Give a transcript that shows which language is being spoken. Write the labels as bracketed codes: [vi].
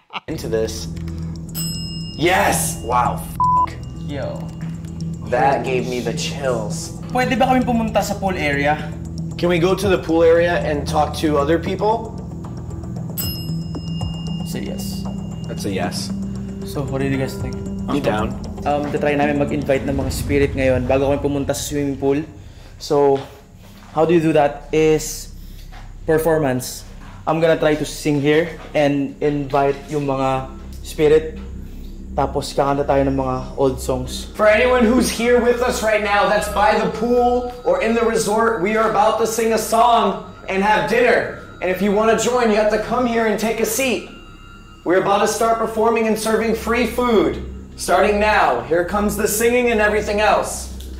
[en] Into this. Yes! Wow, Yo. that gave me the chills. [tl] Pwede ba kami pumunta sa pool area? [en] Can we go to the pool area and talk to other people? Say yes. That's a yes. So, what do you guys think? I'm down. [tl] Try namin mag-invite ng mga spirit ngayon bago kami pumunta sa swimming pool. [en] So, how do you do that is performance. I'm gonna try to sing here and invite yung mga spirit. [tl] Tapos kakanta tayo ng mga old songs. [en] For anyone who's here with us right now that's by the pool or in the resort, we are about to sing a song and have dinner. And if you want to join, you have to come here and take a seat. We're about to start performing and serving free food. Starting now. Here comes the singing and everything else.